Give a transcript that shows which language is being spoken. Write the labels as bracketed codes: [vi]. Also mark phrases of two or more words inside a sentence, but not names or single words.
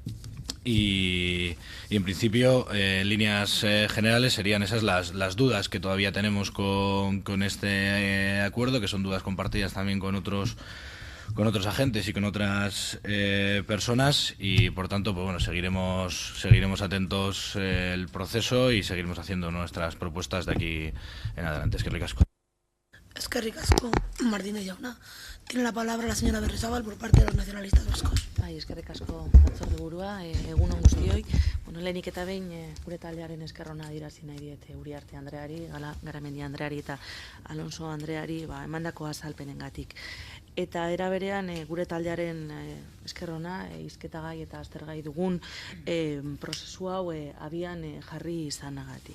[es] Y en principio, en líneas generales, serían esas las dudas que todavía tenemos con este acuerdo, que son dudas compartidas también con otros agentes y con otras personas, y por tanto pues bueno, seguiremos atentos el proceso y seguiremos haciendo nuestras propuestas de aquí en adelante. [eu] Eskerrik asko. Eskerrik asko, Martínez jauna. [es] Tiene la palabra la señora Berrizábal por parte de los nacionalistas vascos. [eu] Eskerrik asko batzordeburua, egun on guztioi. Lehenik eta behin gure taldearen esker ona adierazi nahi diet Uriarte Andreari, Garamendi Andreari eta Alonso Andreari emandako azalpenengatik. Eta era berean gure taldearen esker ona hizketagai eta aztergai dugun prozesu hau abian jarri izanagatik.